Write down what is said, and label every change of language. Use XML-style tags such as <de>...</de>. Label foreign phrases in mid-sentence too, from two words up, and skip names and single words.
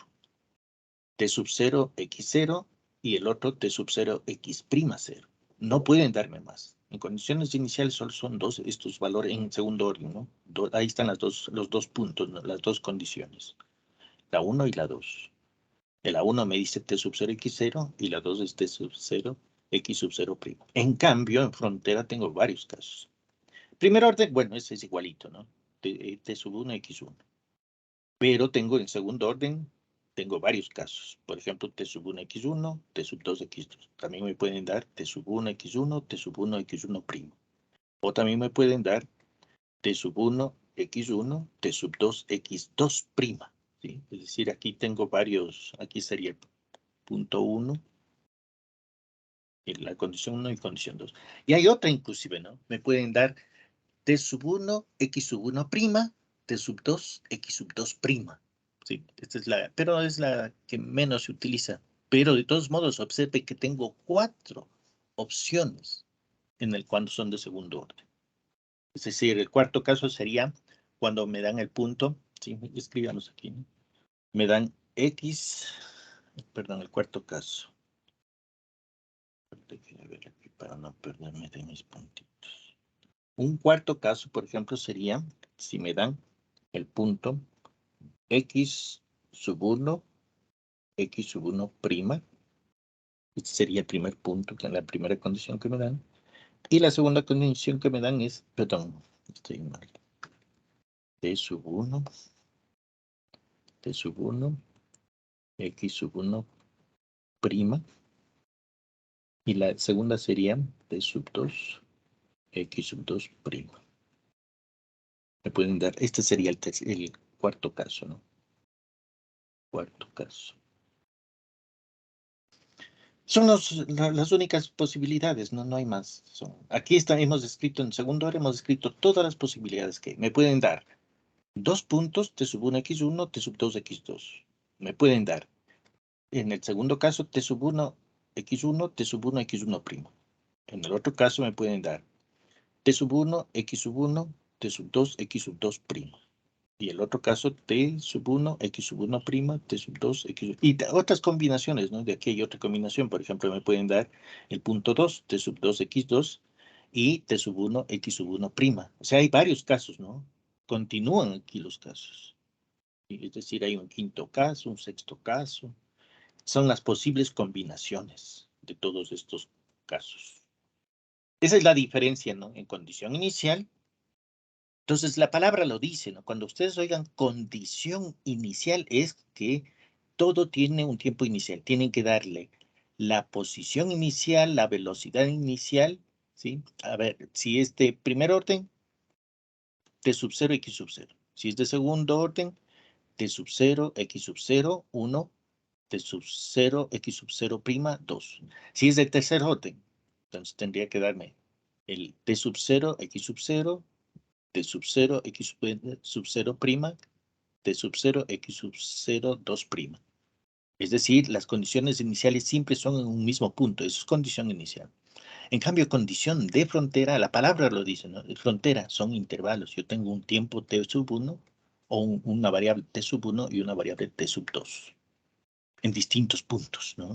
<es>T sub 0, X 0 y el otro T sub 0, X prima 0. No pueden darme más. En condiciones iniciales solo son dos estos valores en segundo orden, ¿no? Ahí están los dos puntos, ¿no? Las dos condiciones. La 1 y la 2. La 1 me dice T sub 0, X 0 y la 2 es T sub 0, X sub 0 prima. En cambio, en frontera tengo varios casos. Primer orden, bueno, ese es igualito, ¿no? T sub 1, X 1. Pero tengo en segundo orden, tengo varios casos. Por ejemplo, T sub 1, X 1, T sub 2, X 2. También me pueden dar T sub 1, X 1, T sub 1, X 1 primo. O también me pueden dar T sub 1, X 1, T sub 2, X 2 prima. ¿Sí? Es decir, aquí tengo varios, aquí sería el punto 1, la condición 1 y condición 2. Y hay otra inclusive, ¿no? Me pueden dar T sub 1, X sub 1 prima, T sub 2, X sub 2 prima. Sí, esta es pero es la que menos se utiliza. Pero de todos modos, observe que tengo 4 opciones en el cuando son de segundo orden. Es decir, el cuarto caso sería cuando me dan el punto, sí, escribamos aquí, ¿no? Me dan X, perdón, el cuarto caso. Déjenme ver aquí para no perderme de mis puntitos. Un cuarto caso, por ejemplo, sería si me dan el punto X sub 1, X sub 1 prima. Este sería el primer punto, que es la primera condición que me dan. Y la segunda condición que me dan es, perdón, estoy mal. T sub 1, T sub 1, X sub 1 prima. Y la segunda sería T sub 2, X sub 2 prima. Me pueden dar, este sería el cuarto caso, ¿no? Cuarto caso. Son las únicas posibilidades, no hay más. Aquí hemos escrito, en segundo orden, hemos escrito todas las posibilidades que me pueden dar. 2 puntos, T sub 1, X1, T sub 2, X2. Me pueden dar, en el segundo caso, T sub 1, X1, T sub 1, X1 primo. En el otro caso me pueden dar T sub 1, X sub 1, T sub 2, X sub 2 primo. Y el otro caso, T sub 1, X sub 1 prima, T sub 2, X sub... Y otras combinaciones, ¿no? De aquí hay otra combinación. Por ejemplo, me pueden dar el punto 2, T sub 2, X2 y T sub 1, X sub 1 prima. O sea, hay varios casos, ¿no? Continúan aquí los casos. Es decir, hay un quinto caso, un sexto caso. Son las posibles combinaciones de todos estos casos. Esa es la diferencia, ¿no? En condición inicial. Entonces, la palabra lo dice, ¿no? Cuando ustedes oigan condición inicial es que todo tiene un tiempo inicial. Tienen que darle la posición inicial, la velocidad inicial, ¿sí? A ver, si es de primer orden, T sub 0, X sub 0. Si es de segundo orden, T sub 0, X sub 0, 1, T sub 0, X sub 0 prima, 2. Si es de tercer orden, entonces tendría que darme el T sub 0, X sub 0, T sub 0, X sub 0 prima, T sub 0, X sub 0, 2 prima. Es decir, las condiciones iniciales siempre son en un mismo punto. Eso es condición inicial. En cambio, condición de frontera, la palabra lo dice, ¿no? Frontera son intervalos. Yo tengo un tiempo T sub 1 o una variable T sub 1 y una variable T sub 2 en distintos puntos, ¿no?</es>